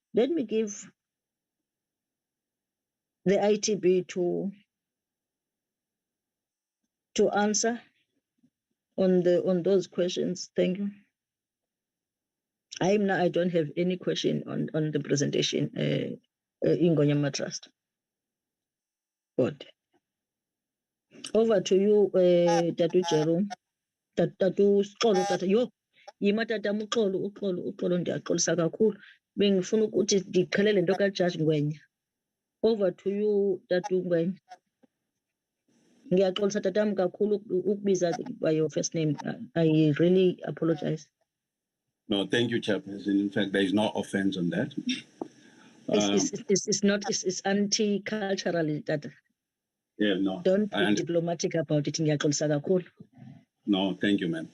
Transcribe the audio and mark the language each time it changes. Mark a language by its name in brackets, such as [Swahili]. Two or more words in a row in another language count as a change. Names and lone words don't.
[English] Let me give the ITB to answer on those questions. Thank you. I don't have any question on the presentation, Ingonyama Trust. Good. Over to you, Tatu Jerome. [Xhosa] Tatu Xolo, Tata, yo, yima Tata uxolo ndiyaxolisa kakhulu. [Zulu] Bengifuna ukuthi ndikhalele nto kaJudge Ngwenya. [English] Over to you, [Zulu] Tatu Ngwenya. Ngiyaxolisa tatam kakhulu ukubiza [English] by your first name. I really apologize. No, thank you, Chairperson. In fact, there is no offense on that. It's anti-cultural, Tata. Yeah, no. Don't be diplomatic about it. [Zulu] Ngiyaxolisa kakhulu. [English] No, thank you, ma'am.